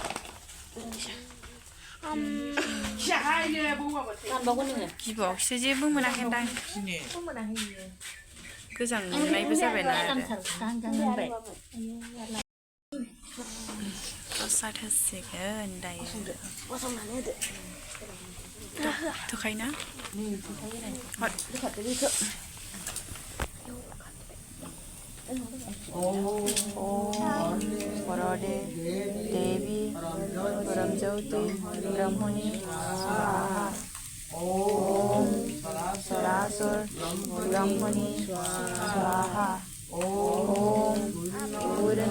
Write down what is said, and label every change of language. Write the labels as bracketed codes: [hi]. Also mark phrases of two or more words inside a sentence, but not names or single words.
[brx] दानबावगोन नोङो गिबावसो जेबो मोनाखैदां गोजां मोननायबो जाबायना प्रसाद होसिगोन दायो गसंनानै होदो [sa] थोखायोना वरदे देवी परमज्योति ब्रह्मणि स्वाहा ओम सरासुर ब्रह्मणि स्वाहा ओम पूर्ण